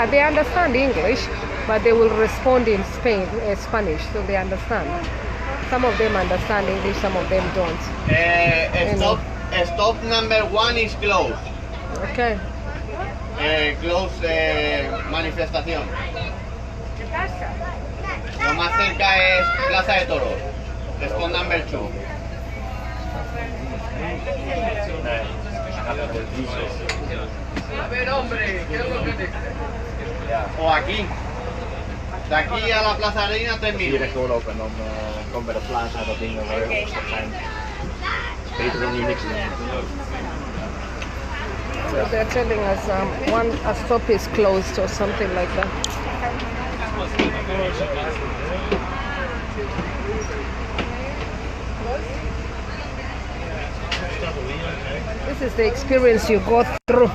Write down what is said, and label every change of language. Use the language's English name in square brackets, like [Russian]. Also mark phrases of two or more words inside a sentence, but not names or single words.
[English] they understand English, but they will respond in Spanish, so they understand. Some of them understand English, some of them don't. Stop number 1 is closed. Okay. [Spanish] close manifestación. ¿Qué pasa? Lo más cerca es Plaza de Toros. Es con number 2. A ver, hombre, ¿qué es lo que te... O aquí. De aquí a la Plaza Arena 3 [Dutch] Hier [Spanish] minutos. [Dutch] echt doorlopen en dan komen bij de plaza dat dingen waar heel veel zijn. Beter dan hier niks te doen. [English] So they're telling us a stop is closed or something like that. This is the experience you go through.